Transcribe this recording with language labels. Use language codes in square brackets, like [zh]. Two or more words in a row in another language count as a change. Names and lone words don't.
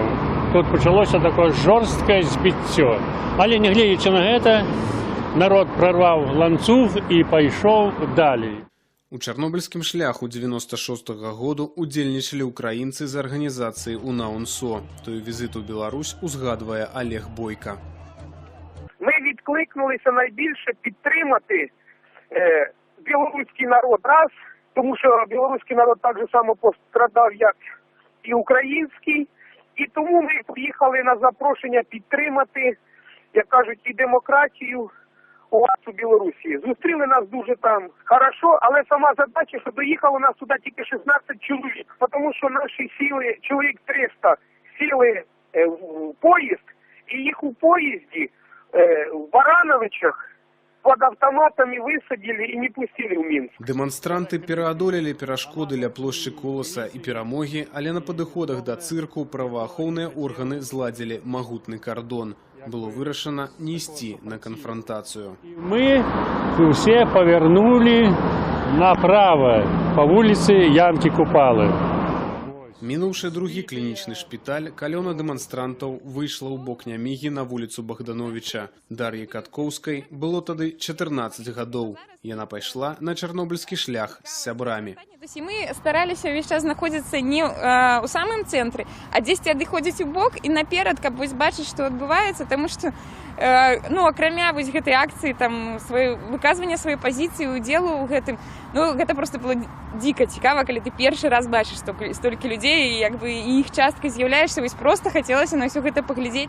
[be] Тут пачалося такое жорсткае збіццё. Але нягледзячы на гэта, народ прарваў ланцуг і пайшоў далей. У чарнобыльскім шляху 96-го году удзельнічалі ўкраінцы з арганізацыі УНАУНСО. Той візит у Беларусь узгадвае Олег Бойко. [uk] Ми відкликнулися найбільше підтримати білоруський народ раз, тому що білоруський народ так же само пострадав, як і український. І тому ми поїхали на запрошення підтримати, як кажуть, і демократію у вас у Білорусі. Зустріли нас дуже там хорошо, але сама задача, що доїхало нас туди тільки 16 чоловік. Тому що наші сіли, чоловік 300, сіли в поїзд, і їх у поїзді в Барановичах під автоматами высадили і не пустили ў Мінск. [be] Дэманстранты пераадолелі перашкоды ля плошчы Коласа і перамогі, але на падыходах да цырку праваахоўныя органы зладзілі магутны кардон. Было вырашана не ісці на канфрантацыю. Мы усе павярнулі направа па вуліцы Янкі Купалы. Мінуўшы другі клінічны шпіталь, калёна дэманстрантаў выйшла ў бок Нямігі на вуліцу Богдановича. Дар'і Каткоўскай было тады 14 гадоў. Яна пайшла на чарнобыльскі шлях з сябрамі. [ru] То есть мы старались [be] весь час знаходзіцца не у самым цэнтры, а дзесьці адыходзіць у бок і наперад, каб вось бачыць, што адбываецца, таму што ну, акрамя вось гэтай акцыі, там, выказвання сваёй пазіцыі, удзелу ў гэтым, ну, гэта просто было дико цікава, калі ты першы раз бачыш столькі людзей, і як бы іх часткай з'яўляешся, вось просто хацелася на ўсё гэта паглядзець.